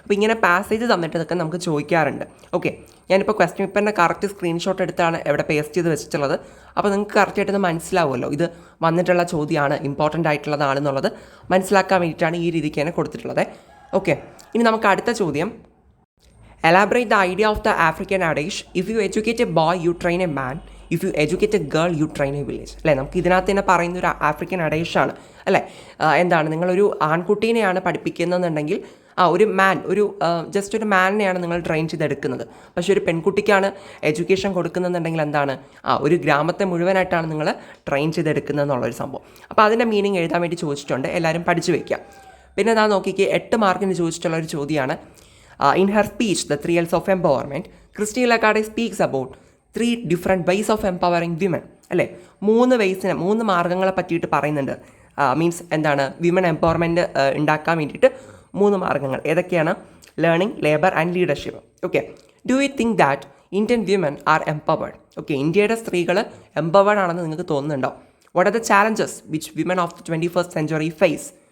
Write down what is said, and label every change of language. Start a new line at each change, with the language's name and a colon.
Malayalam: അപ്പോൾ ഇങ്ങനെ പാസേജ് തന്നിട്ടതൊക്കെ നമുക്ക് ചോദിക്കാറുണ്ട്. ഓക്കെ, ഞാനിപ്പോൾ ക്വസ്റ്റ്യൻ പേപ്പറിൻ്റെ കറക്റ്റ് സ്ക്രീൻഷോട്ട് എടുത്താണ് ഇവിടെ പേസ്റ്റ് ചെയ്ത് വെച്ചിട്ടുള്ളത്. അപ്പോൾ നിങ്ങൾക്ക് കറക്റ്റായിട്ടൊന്ന് മനസ്സിലാവുമല്ലോ ഇത് വന്നിട്ടുള്ള ചോദ്യമാണ്, ഇമ്പോർട്ടൻ്റ് ആയിട്ടുള്ളതാണെന്നുള്ളത് മനസ്സിലാക്കാൻ വേണ്ടിയിട്ടാണ് ഈ രീതിക്ക് തന്നെ കൊടുത്തിട്ടുള്ളത്. ഓക്കെ, ഇനി നമുക്ക് അടുത്ത ചോദ്യം.
English: Elaborate the idea of the African adage, if you educate a boy, you train a man. If you educate a girl, you train a village.
Malayalam: അല്ലേ, നമുക്ക് ഇതിനകത്ത് തന്നെ പറയുന്ന ഒരു ആഫ്രിക്കൻ അഡേഷാണ് അല്ലേ. എന്താണ് നിങ്ങളൊരു ആൺകുട്ടീനെയാണ് പഠിപ്പിക്കുന്നതെന്നുണ്ടെങ്കിൽ ഒരു മാൻ ജസ്റ്റ് ഒരു മാനിനെയാണ് നിങ്ങൾ ട്രെയിൻ ചെയ്തെടുക്കുന്നത്. പക്ഷേ ഒരു പെൺകുട്ടിക്കാണ് എഡ്യൂക്കേഷൻ കൊടുക്കുന്നതെന്നുണ്ടെങ്കിൽ എന്താണ് ഒരു ഗ്രാമത്തെ മുഴുവനായിട്ടാണ് നിങ്ങൾ ട്രെയിൻ ചെയ്തെടുക്കുന്നത് എന്നുള്ളൊരു സംഭവം. അപ്പോൾ അതിൻ്റെ മീനിങ് എഴുതാൻ വേണ്ടി ചോദിച്ചിട്ടുണ്ട്, എല്ലാവരും പഠിച്ചു വയ്ക്കുക. പിന്നെ ഞാൻ നോക്കിക്ക് 8 മാർക്കിന് ചോദിച്ചിട്ടുള്ള ഒരു ചോദ്യമാണ്. In her speech, The 3 L's of Empowerment, Christine Lagarde speaks about 3 different ways of empowering women. അല്ലേ, 3 മാർഗ്ഗങ്ങളെ പറ്റിയിട്ട് പറയുന്നുണ്ട്. മീൻസ് എന്താണ് വിമൻ എംപവർമെൻറ്റ് ഉണ്ടാക്കാൻ വേണ്ടിയിട്ട് 3 മാർഗ്ഗങ്ങൾ ഏതൊക്കെയാണ്?
English: Learning, labour and leadership. Okay, do you think that Indian women are empowered? Okay,
Malayalam: ഇന്ത്യയുടെ സ്ത്രീകൾ എംപവേർഡ് ആണെന്ന് നിങ്ങൾക്ക് തോന്നുന്നുണ്ടോ?
English: What are the challenges which women of the 21st century face?